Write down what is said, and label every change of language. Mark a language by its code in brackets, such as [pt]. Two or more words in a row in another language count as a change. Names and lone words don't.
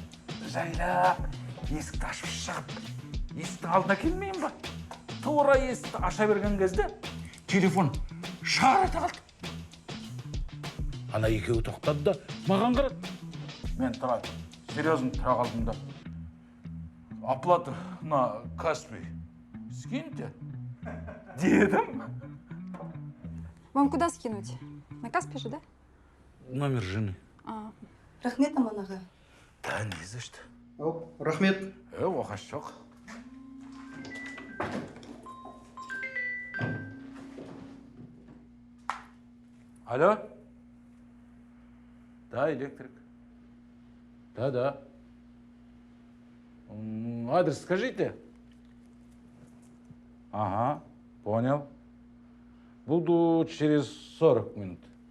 [kk] Жайлап есікті ашып шығып, есіктің алдына келмеймін ба? Тура есікті аша берген кезде телефон шар ете қалды. Ана екеуі тоқтады да маған қарады. Мен тұрады. Серьезно тұра қалдым да. [ru] Оплата на Каспий скиньте. Дедом. Вам куда скинуть? На Каспий же, да? Номер жены. [kk] Рахмет, Аман аға. [ru] Да, не за что. [kk] Рахмет. Оқасы жоқ. Алло? [ru] Да, электрик. Да. Адрес скажите. Ага, понял. Буду через 40 минут.